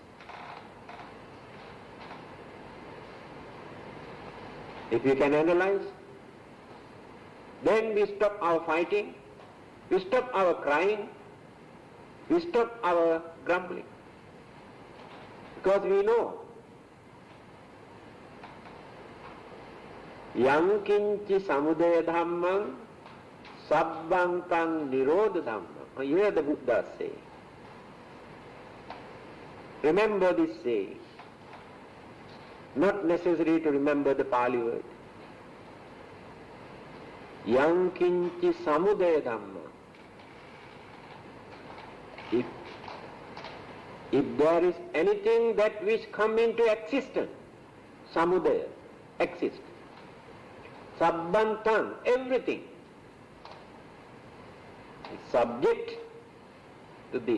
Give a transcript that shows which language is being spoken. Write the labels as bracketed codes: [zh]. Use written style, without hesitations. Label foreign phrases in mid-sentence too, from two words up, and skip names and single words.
[en] If we can analyze, then we stop our fighting, we stop our crying, we stop our grumbling. Because we know [pi] yang kinci samudaya dhammam sabbang tang nirodha dhammam. [en] You hear the Buddha say. Remember this saying. Not necessary to remember the Pali word. [pi] Yang kinci samudaya dhammam. [en] If there is anything that which come into existence, samudaya, exists. Sabbantang, everything is subject to this.